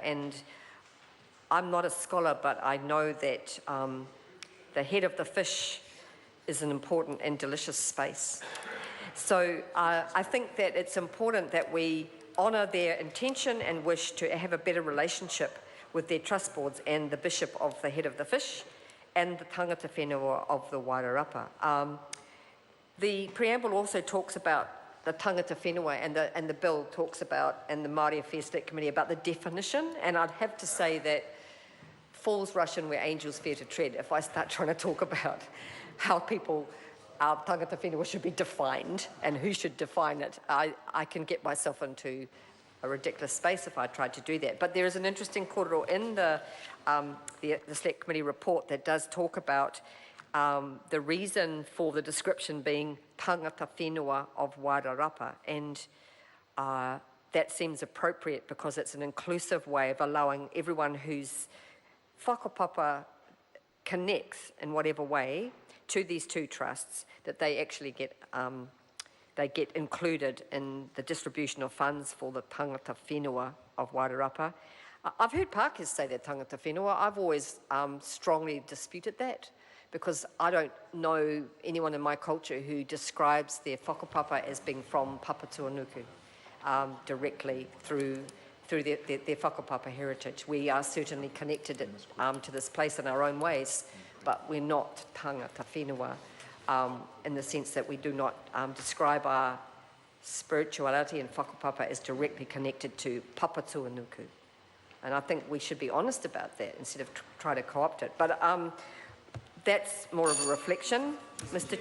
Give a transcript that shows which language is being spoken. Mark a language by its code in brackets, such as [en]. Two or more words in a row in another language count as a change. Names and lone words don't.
[en] And I'm not a scholar, but I know that the head of the fish is an important and delicious space. So I think that it's important that we honour their intention and wish to have a better relationship with their trust boards and the Bishop of the head of the fish and the [mi] tangata whenua [en] of the Wairarapa. The preamble also talks about the [mi] tangata whenua, [en] and the bill talks about, and the Māori Affairs Select Committee, about the definition, and I'd have to say that fools rush in where angels fear to tread if I start trying to talk about how our [mi] tangata whenua [en] should be defined and who should define it. I can get myself into a ridiculous space if I tried to do that. But there is an interesting kōrero in the Select Committee report that does talk about the reason for the description being [mi] tangata whenua [en] of Wairarapa, and that seems appropriate because it's an inclusive way of allowing everyone whose whakapapa connects in whatever way to these two trusts, that they actually get included in the distribution of funds for the [mi] tangata whenua [en] of Wairarapa. I've heard Pākehā say that [mi] tangata whenua. [en] I've always strongly disputed that, because I don't know anyone in my culture who describes their whakapapa as being from Papatuanuku directly through their whakapapa heritage. We are certainly connected to this place in our own ways, but we're not [mi] tangata whenua [en] in the sense that we do not describe our spirituality and whakapapa as directly connected to Papatuanuku. And I think we should be honest about that instead of try to co-opt it. But that's more of a reflection, Mr.